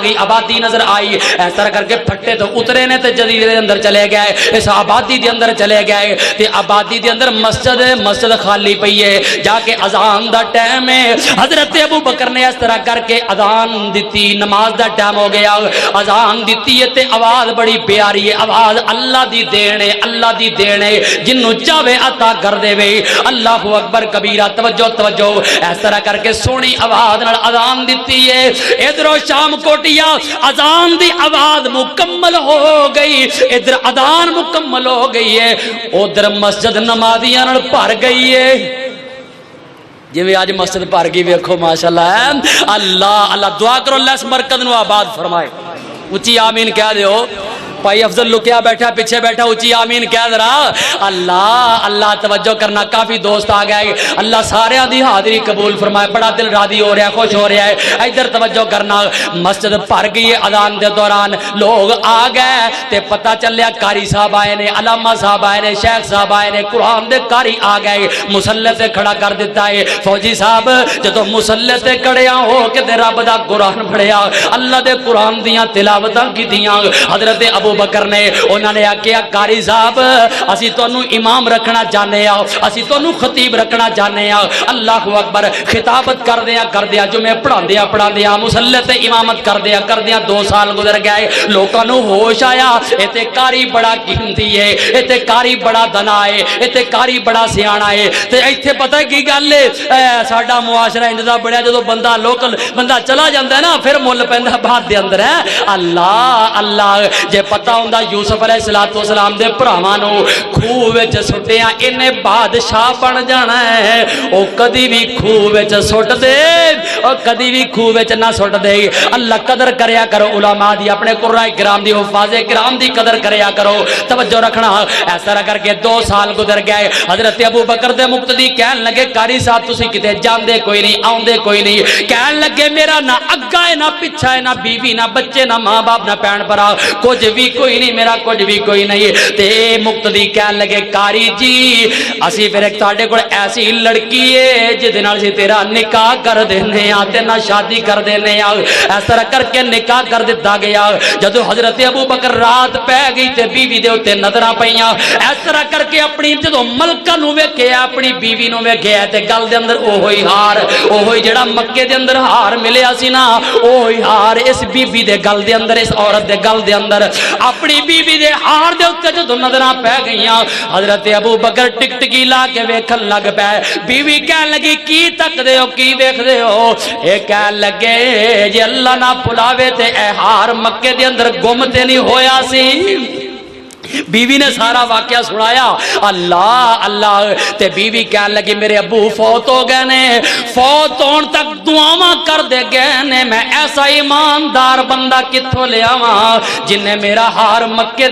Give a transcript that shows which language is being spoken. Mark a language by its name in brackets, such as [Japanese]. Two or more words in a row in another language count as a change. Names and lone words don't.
[Punjabi] گئی، آبادی نظر آئی، اس طرح کر کے پھٹے تو اترے نے تے جزیرے دے اندر چلے گئے، اس آبادی دے اندر چلے گئے، تے آبادی دے اندر مسجد خالی پئی ہے، جا کے اذان دا ٹائم ہے، حضرت ابو بکر نے اس طرح کر کے اذان دیتی، نماز دا ٹائم ہو گیا، اذان دیتی ہے تے آواز بڑی پیاری ہے، آواز اللہ دی دین ہے، اللہ دی دین ہے، جنوں چاہے عطا کر دے وے۔ [Arabic] اللہ اکبر کبیرہ، [Punjabi] توجہ، اس طرح کر کے سونی آواز نال اذان دیتی ہے، ادھروں شام کوٹیا اذان دی آواز مکمل ہو گئی، ادھر اذان مکمل ہو گئی ہے، ادھر مسجد نمازیاں نال بھر گئی ہے، جی میں آج مسجد بھر گئی ویکھو ماشاءاللہ۔ اللہ دعا کرو اللہ اس مرکز نو آباد فرمائے، اچھی آمین کہہ دیو۔ بھائی افضل لکیا بیٹھا پیچھے بیٹھا اونچی آمین کہہ ذرا اللہ اللہ توجہ کرنا کافی دوست آ گئے اللہ سارے دی حاضری قبول فرمائے بڑا دل راضی ہو رہا ہے خوش ہو رہا ہے ادھر توجہ کرنا مسجد بھر گئی اذان دے دوران لوگ آ گئے تے پتہ چلیا قاری صاحب آئے نے علامہ صاحب آئے نے شیخ صاحب آئے نے قرآن دے قاری آ گئے مصلی تے کھڑا کر دیتا ہے فوجی صاحب جدوں مصلی تے کھڑیا ہو کے تے رب دا قرآن پڑھیا اللہ دے قرآن دیاں تلاوتاں کیتیاں حضرت ابو بکر نے انہوں نے آکھیا قاری صاحب اسی تانوں امام رکھنا چاہنے ہاں اسی تانوں خطیب رکھنا چاہنے ہاں [Arabic] اللہ اکبر [Punjabi] خطابت کردیا جمعے پڑھاندیاں مصلی تے امامت کردیاں 2 سال گزر گئے لوکاں نوں ہوش آیا اتے قاری بڑا قیمتی ہے اتے قاری بڑا دنا ہے اتے قاری بڑا سیاਣਾ ہے تے ایتھے پتہ کی گل ہے ساڈا معاشرہ اندا بڑا جدوں بندہ لوکل بندہ چلا جاندا ہے نا پھر مل پیندا بعد دے اندر ہے اللہ اللہ جے پتہ ہوندا یوسف علیہ الصلوۃ والسلام دے بھراواں نوں کھوہ وچ سٹیا انہیں بادشاہ بن جانا ہے او کدی بھی کھوہ وچ سٹ دے او کدی بھی کھوہ وچ نہ سٹ دے اللہ قدر کریا کرو علماء دی اپنے قراء کرام دی حفاظ کرام دی قدر کریا کرو توجہ رکھنا اس طرح کر کے 2 سال گزر گئے حضرت ابو بکر دے مقتدی کہن لگے قاری صاحب تسی کتے جاندے کوئی نہیں آوندے کوئی نہیں کہن لگے میرا نہ اگا ہے نہ پیچھا ہے نہ بیوی نہ بچے نہ ماں باپ نہ بہن بھرا کچھ بھی کوئی نہیں میرا کچھ بھی کوئی نہیں تے مقتدی کہن لگے قاری جی اسی پھر ایک تہاڈے کول ایسی لڑکی ہے جس دے نال سی تیرا نکاح کر دینے آ تے نہ شادی کر دینے آ اس طرح کر کے نکاح کر دیتا گیا جدو حضرت ابو بکر رات پہ گئی تے بیوی دے اوتے نظراں پیاں اس طرح کر کے اپنی جدو ملکہ نو ویکھیا اپنی بیوی نو ویکھیا تے گل دے اندر اوہی ہار اوہی جڑا مکے دے اندر ہار ملیا سی نا اوہی ہار اس بیوی دے گل دے اندر اس عورت دے گل دے اندر اپنی بیوی دے ہار دے اوتے جدو نظراں پہ گئیاں حضرت ابو بکر ٹکٹکی لا کے ویکھن لگ پے بیوی کہن لگی کی تک دے ہو کی ویکھ دے ہو اے کہن لگے جے اللہ نہ بلاوے تے اے ہار مکے دے اندر گم تے نہیں ہویا سی بیوی نے سارا واقعہ سنایا اللہ اللہ تے بیوی کہنے لگی میرے ابو فوت ہو گئے نے فوت ہون تک دعاواں کر دے گئے نے میں ایسا ایماندار بندہ کتھوں لے آواں جن نے میرا ہار مکے